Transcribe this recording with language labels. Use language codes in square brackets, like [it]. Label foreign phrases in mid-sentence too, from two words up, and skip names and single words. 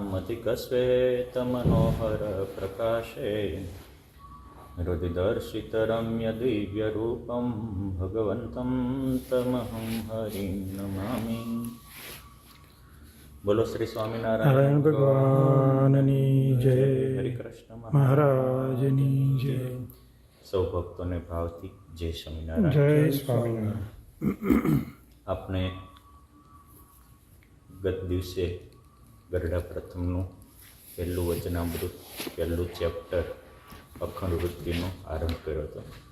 [sa] स्फटिकश्वेतमनोहर प्रकाशे हृदिदर्शितरम्यदिव्यरूपं भगवन्तं तमहं हरिं नमामि। [gu] બોલો શ્રી સ્વામિનારાયણ ભગવાનની જય। હરિ કૃષ્ણ મહારાજની જય। સૌ ભક્તોને ભાવથી જય સ્વામિનારાયણ। જય સ્વામિનારાયણ। આપણે ગત દિવસે ગરડા પ્રથમનું પહેલું વચનામૃત પહેલું ચેપ્ટર અખંડ વૃત્તિનો આરંભ કર્યો હતો।